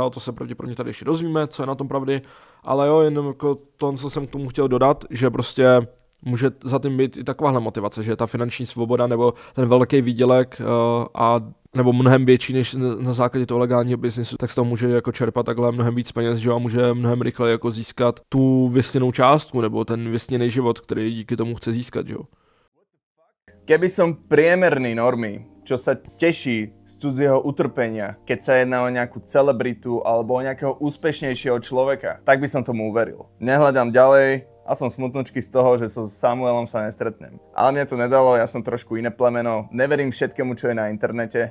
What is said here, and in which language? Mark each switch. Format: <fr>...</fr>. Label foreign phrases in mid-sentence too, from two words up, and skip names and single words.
<cs>o to se pravděpodobně tady ještě dozvíme, co je na tom pravdy, ale jo, jenom jako to, co jsem k tomu chtěl dodat, že prostě může za tím být i takováhle motivace, že ta finanční svoboda nebo ten velký výdělek nebo mnohem větší než na základě toho legálního biznisu, tak z toho může jako čerpat takhle mnohem víc peněz, že jo, a může mnohem rychleji jako získat tu vysněnou částku nebo ten vysněný život, který díky tomu chce získat, že jo.</cs> <sk>Keby som priemerný normy, čo sa teší z cudzieho utrpenia, keď sa jedná o nejakú celebritu alebo o nejakého úspešnejšieho človeka, tak by som tomu uveril. Nehľadám ďalej a som smutnučky z toho, že so Samuelom sa nestretnem. Ale mne to nedalo, ja som trošku iné plemeno, neverím všetkému, čo je na internete.</sk>